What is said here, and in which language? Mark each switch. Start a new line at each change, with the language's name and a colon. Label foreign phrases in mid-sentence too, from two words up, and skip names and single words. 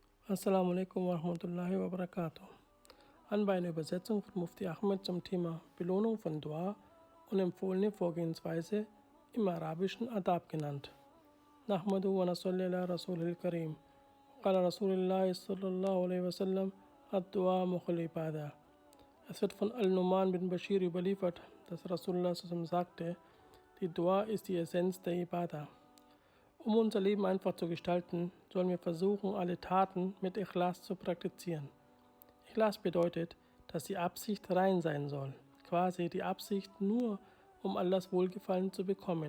Arabic: السلام عليكم ورحمة الله وبركاته.
German: Anbei eine Übersetzung von Mufti Ahmad zum Thema Belohnung von Dua und empfohlene Vorgehensweise im arabischen Adab genannt.
Arabic: نحمد ونصلي على الرسول الكريم. قال رسول الله صلى الله عليه وسلم الدعاء مخ العبادة.
German: Es wird von Al-Numan bin Bashir überliefert, dass Rasulullah sagte, die Dua ist die Essenz der Ibadah. Um unser Leben einfach zu gestalten, sollen wir versuchen, alle Taten mit Ikhlas zu praktizieren. Ikhlas bedeutet, dass die Absicht rein sein soll, quasi die Absicht nur, um Allahs Wohlgefallen zu bekommen.